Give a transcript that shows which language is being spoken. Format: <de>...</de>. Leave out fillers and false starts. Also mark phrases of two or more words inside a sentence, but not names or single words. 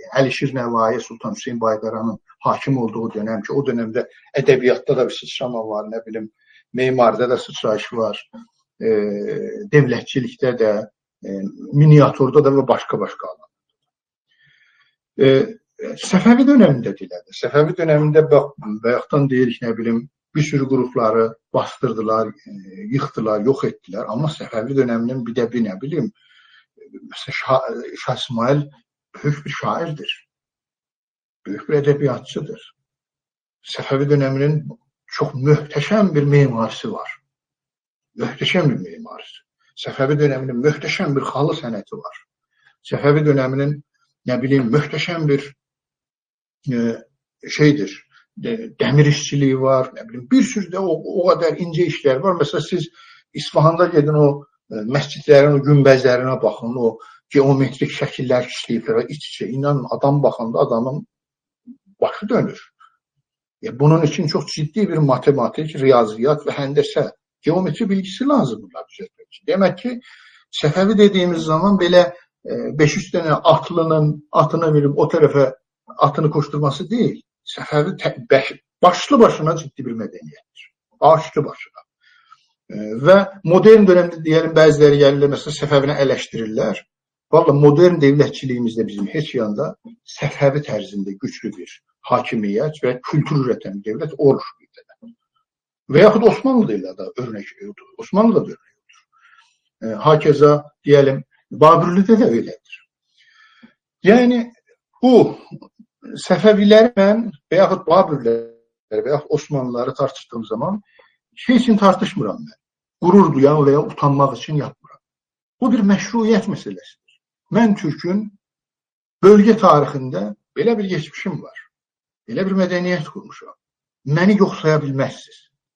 <az>Yəni, Əlişir Nəvai, Sultan Hüseyin Bayqaranın hakim olduğu dönem ki, o dönemdə ədəbiyyatda da bir sıçrama var, nə bilim, memarda da sıçrayış var, devlətçilikdə də, miniaturda da və başqa-başqa alanlar. Səfəvi dönemində deyilədir. Səfəvi dönemində bayaqdan deyirik, nə bilim, bir sürü qrupları bastırdılar, yıxdılar, yox etdilər. Amma Səfəvi döneminin bir də bir, nə bilim,</az> <tr>mesela Şah İsmail büyük bir şairdir. Büyük bir edebiyatçıdır. Səfəvi döneminin çok möhtəşəm bir mimarisi var. Möhtəşəm bir mimarisi. Səfəvi döneminin möhtəşəm bir halı sənəti var. Səfəvi döneminin, ne bileyim, möhtəşəm bir demir işçiliği var. Ne bileyim, bir sürü de o kadar ince işler var.</tr> <az>Mesela siz İsfahan'da gedin o məscidlərin, o günbəzlərinə baxın, o geometrik şəkillər işləyiblər, iç-içə. İnanın, adam baxanda adamın başı dönür.</az> <tr>Bunun için çok ciddi bir matematik, riyaziyat ve həndəsə, geometri bilgisi lazımdır düzəltmək için. Demək ki, Səfəvi dediğimiz zaman belə 500 tane atlının atını verip o tarafa atını koşturması değil. Səfəvi başlı başına ciddi bir medeniyettir. Başlı başına.</tr> <az>Və modern dönemdə deyəlim, bəziləri gəlirlər, məsələn, Səfəvinə eleştirirlər. Valla modern devletçiliğimizdə bizim heç yanda Səfəvi tərzində güçlü bir hakimiyyət və</az> <tr>kültür üreten devlet oluşmuyor.</tr> <az>Və yaxud</az> <tr>Osmanlı da örnek yoktur. Osmanlı da örnek yoktur. Hakeza diyelim Babürlü'de de öyledir. Yani bu Səfəvilərlə</tr> <az>və yaxud</az> <tr>Babürləri</tr> <az>və yaxud</az> <tr>Osmanlıları tartıştığım zaman şey için tartışmıram ben. Gurur duyan veya utanmak için yapmıram. Bu bir meşruiyet meselesidir. Ben Türk'ün bölge tarihinde böyle bir geçmişim var. Böyle bir medeniyet kurmuşum. Beni yok sayabilmezsiniz.</tr>